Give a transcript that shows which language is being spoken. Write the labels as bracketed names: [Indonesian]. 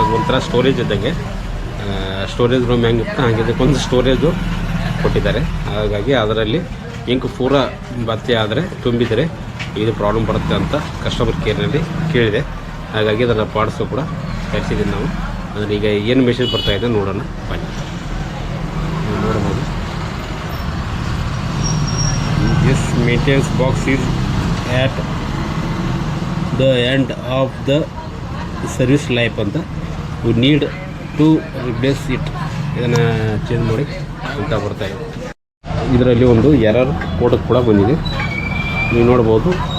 [Kannada] ಒಂಥರ ಸ್ಟೋರೇಜ್ ಇದ್ದಂಗೆ, storage room ಹೆಂಗಿತ್ತು ಹಾಗೆ ಒಂದು ಸ್ಟೋರೇಜು ಕೊಟ್ಟಿದ್ದಾರೆ. ಹಾಗಾಗಿ ಅದರಲ್ಲಿ ಇಂಕು ಪೂರ ಭರ್ತಿ ಆದರೆ ತುಂಬಿದರೆ ಇದು ಪ್ರಾಬ್ಲಮ್ ಬರುತ್ತೆ ಅಂತ ಕಸ್ಟಮರ್ ಕೇರ್ನಲ್ಲಿ ಕೇಳಿದೆ. ಹಾಗಾಗಿ ಅದರ ಪಾರ್ಟ್ಸು ಕೂಡ ತರಿಸಿದ್ದೀವಿ ನಾವು. ಅದನ್ನು ಈಗ ಏನು ಮೆಸೇಜ್ ಬರ್ತಾಯಿದೆ ನೋಡೋಣ ಬನ್ನಿ. ನೋಡ್ಬೋದು, [English] this maintenance box is at the end of the service life ಅಂತ you need to replace it. [Kannada] ಇದನ್ನು ಚೇಂಜ್ ಮಾಡಿ ಅಂತ ಬರ್ತಾಯಿದೆ. ಇದರಲ್ಲಿ ಒಂದು ಎರರ್ ಕೋಡ್ ಕೂಡ ಬಂದಿದೆ, ನೀವು ನೋಡ್ಬೋದು.